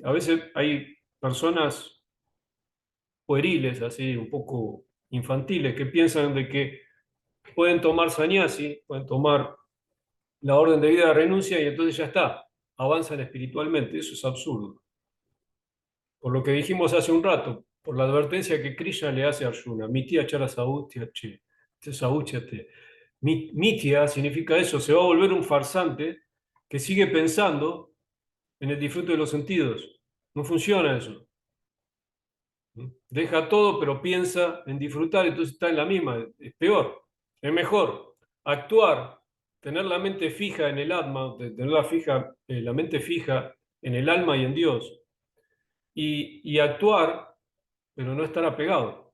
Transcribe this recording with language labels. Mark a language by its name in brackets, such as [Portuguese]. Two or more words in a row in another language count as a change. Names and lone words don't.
[Spanish] A veces hay personas pueriles, así, un poco infantiles, que piensan de que pueden tomar sannyasi, pueden tomar la orden de vida de renuncia y entonces ya está, avanzan espiritualmente. Eso es absurdo. Por lo que dijimos hace un rato, por la advertencia que Krishna le hace a Arjuna, [Sanskrit] मित्य चर सौचते, सौचते. [Spanish] Mitya significa eso, se va a volver un farsante que sigue pensando en el disfrute de los sentidos. No funciona eso. Deja todo, pero piensa en disfrutar, entonces está en la misma. Es peor, es mejor actuar, tener la mente fija en el alma, tener la mente fija en el alma y en Dios, y actuar, pero no estar apegado.